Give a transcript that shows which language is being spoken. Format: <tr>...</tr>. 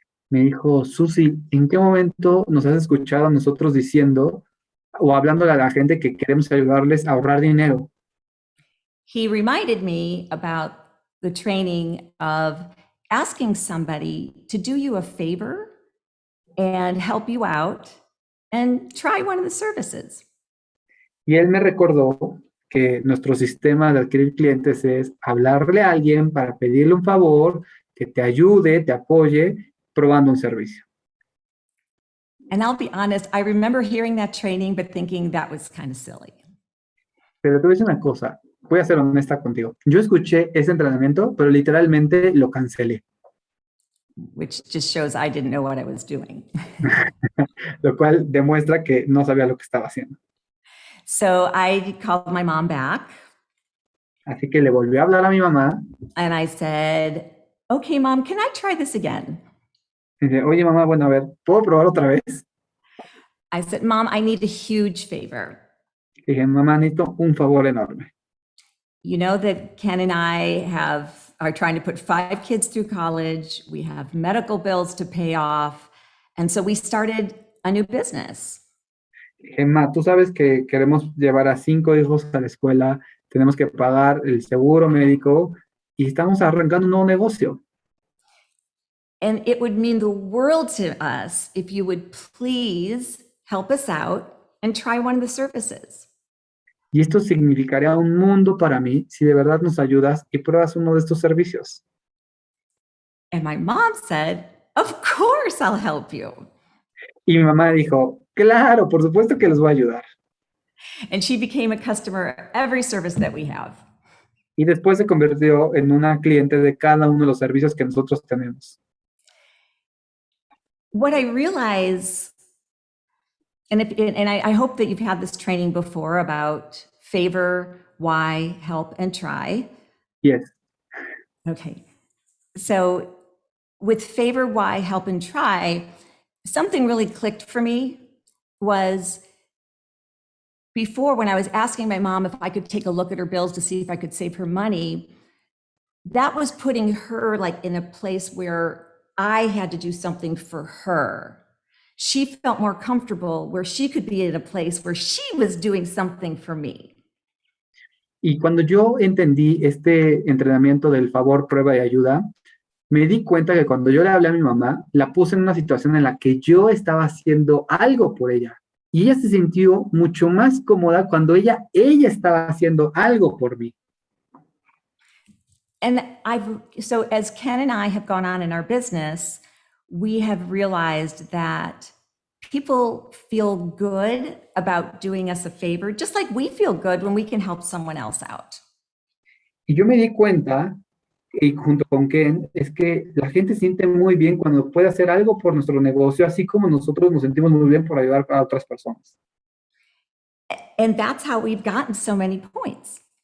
<es>me dijo, Susi, ¿en qué momento nos has escuchado a nosotros diciendo o hablándole a la gente que queremos ayudarles a ahorrar dinero?</es> <en>He reminded me about the training of asking somebody to do you a favor and help you out and try one of the services.</en> <es>Y él me recordó que nuestro sistema de adquirir clientes es hablarle a alguien para pedirle un favor, que te ayude, te apoye, probando un servicio.</es> <en>And I'll be honest, I remember hearing that training, but thinking that was kind of silly.</en> <es>Pero te voy a decir una cosa, voy a ser honesta contigo. Yo escuché ese entrenamiento, pero literalmente lo cancelé.</es> <en>Which just shows I didn't know what I was doing.</en> <es>Lo cual demuestra que no sabía lo que estaba haciendo.</es> <en>So I called my mom back.</en> <es>Así que le volví a hablar a mi mamá.</es> <en>And I said, "Okay, Mom, can I try this again?"</en> <es>Y dice, oye, mamá, bueno, a ver, ¿puedo probar otra vez?</es> <en>I said, "Mom, I need a huge favor.</en> <es>Y dije, mamá, necesito un favor enorme.</es> <en>You know that Ken and I are trying to put 5 kids through college. We have medical bills to pay off. And so we started a new business."</en> <es>Dije, ma, tú sabes que queremos llevar a 5 hijos a la escuela, tenemos que pagar el seguro médico y estamos arrancando un nuevo negocio.</es> <en>And it would mean the world to us if you would please help us out and try one of the services.</en> <es>Y esto significaría un mundo para mí si de verdad nos ayudas y pruebas uno de estos servicios.</es> <en>And my mom said, "Of course I'll help you."</en> <es>Y mi mamá dijo, claro, por supuesto que los voy a ayudar.</es> <en>And she became a customer of every service that we have.</en> <es>Y después se convirtió en una cliente de cada uno de los servicios que nosotros tenemos.</es> <en>What I realize, and I hope that you've had this training before about favor, why, help, and try. Yes. Okay. So with favor, why, help, and try, something really clicked for me was before, when I was asking my mom if I could take a look at her bills to see if I could save her money, that was putting her like in a place where I had to do something for her. She felt more comfortable where she could be in a place where she was doing something for me.</en> <es>Y cuando yo entendí este entrenamiento del favor, prueba y ayuda, me di cuenta que cuando yo le hablé a mi mamá, la puse en una situación en la que yo estaba haciendo algo por ella. Y ella se sintió mucho más cómoda cuando ella estaba haciendo algo por mí.</es> <en>And so as Ken and I have gone on in our business, we have realized that people feel good about doing us a favor, just like we feel good when we can help someone else out.</en> <es>Y yo me di cuenta, y junto con Ken, es que la gente siente muy bien cuando puede hacer algo por nuestro negocio, así como nosotros nos sentimos muy bien por ayudar a otras personas.</es> <en>And that's how we've gotten so many points.</en>